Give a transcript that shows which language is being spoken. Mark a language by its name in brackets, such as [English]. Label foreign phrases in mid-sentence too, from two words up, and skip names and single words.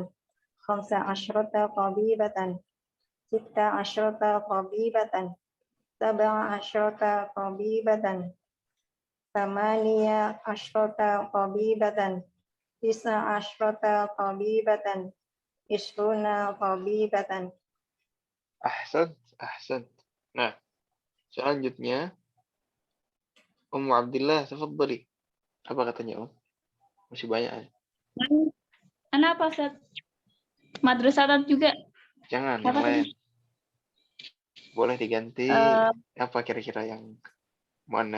[Arabic] خمس عشرة طبيبة. ست عشرة طبيبة. سبع عشرة طبيبة. ثماني عشرة طبيبة. تسع عشرة طبيبة. عشرون طبيبة. أحسن. أحسن. [Indonesian] Nah, selanjutnya Ummu Abdillah, tafadhali. Apa katanya, Masih banyak ya? Anak apa, Ustaz? Madrasatan juga. Jangan, Apa yang lain. Boleh diganti apa kira-kira yang muannas?